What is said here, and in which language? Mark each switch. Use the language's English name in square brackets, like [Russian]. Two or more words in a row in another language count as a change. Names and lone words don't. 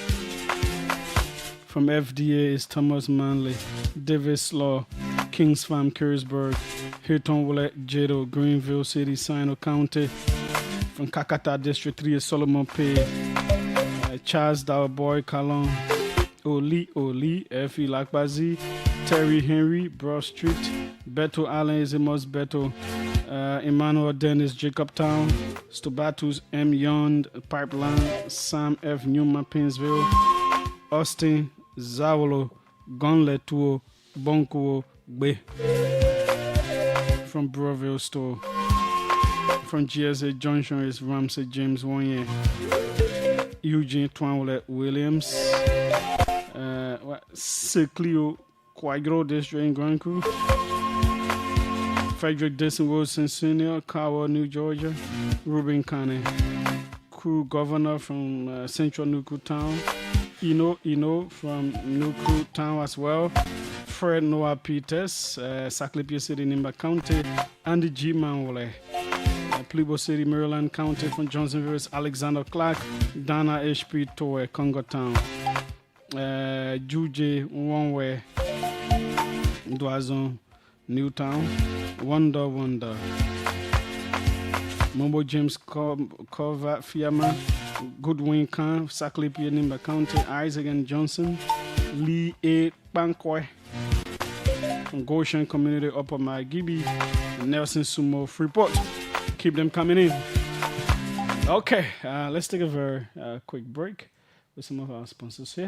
[English] From FDA is Thomas Manley, Davis Law, Kings Farm, Carisburg, Hilton Willett, Jado, Greenville City, Sino County. From Kakata District 3 is Solomon Pay, Charles Boy Kalon, Oli, Effie Lakbazi, Terry Henry, Broad Street, Beto Allen is Amos Beto, Emmanuel Dennis, Jacob Town, Stobatus M. Yond, Pipeline, Sam F. Newman, Pinsville, Austin, Zawolo, Gonletuo, Bonkuo, Be. From Broville Store. From GSA Junction is Ramsey James Wonye, Eugene Twanwlet Williams, Seclio Quagro District in Grand Crew, Frederick Dixon Wilson Sr., Kawa, New Georgia, Ruben Kane, Crew Governor from Central Nuku Town, Ino from Nuku Town as well, Fred Noah Peters, Saclipia City, Nimba County, Andy G. Manwole, Plebo City, Maryland County, from Johnsonville is Alexander Clark, Dana H.P. Towe, Congo Town, Juje Wonwe, Dwazon, Newtown, Wonder, Mombo James Cova Fiama, Goodwin Khan, Saclipia, Nimba County, Isaac and Johnson, Lee A. Bankwe, from Goshen Community, Upper Magibi, Nelson Sumo, Freeport. Keep them coming in. Okay, let's take a very quick break with some of our sponsors here.